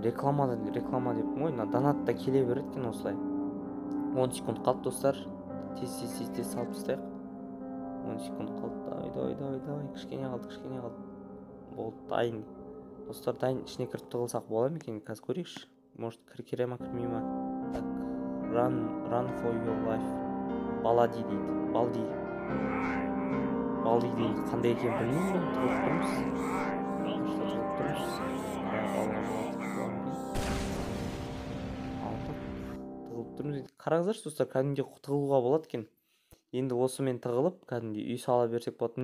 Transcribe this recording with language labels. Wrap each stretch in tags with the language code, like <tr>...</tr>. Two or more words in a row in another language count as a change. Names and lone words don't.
<kk>Реклама деп ғой, донатта келе береді екен осылай. 10 секунд қалды достар. Тез салып тастайық. 10 секунд қалды. Давай. Кішкене қалды. Болды, дайын. Достар, дайын. Ішіне кіріп тығылсақ болады ма екен? Қазір көрейікші. Может, кіре ма, кірмей ма? Так,</kk> <en>run for your life.</en> <kk>Балди дейді. Қандай екен білмеймін. Тығылып тұрмыз. Қараңыздаршы достар, кәдімге тығылуға болады екен. Енді осымен тығылып, кәдімге үй сала берсек болады.</kk>